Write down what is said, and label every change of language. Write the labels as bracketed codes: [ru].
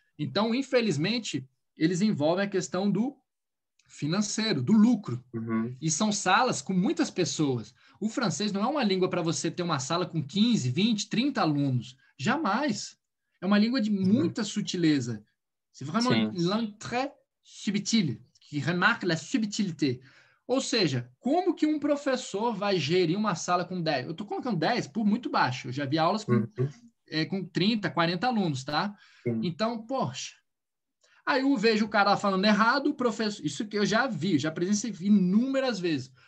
[pt] Então, infelizmente, eles envolvem a questão do financeiro, do lucro. E são salas com muitas pessoas. O francês não é uma língua para você ter uma sala com 15, 20, 30 alunos. Jamais. É uma língua de muita sutileza. [fr] C'est vraiment une langue très subtile, que remarque la subtilité. [pt] Ou seja, como que um professor vai gerir uma sala com 10? Eu estou colocando 10 por muito baixo. Eu já vi aulas com 30, 40 alunos, tá? Então, poxa. Aí eu vejo o cara falando errado, o professor... Isso que eu já vi, já presenciei inúmeras vezes.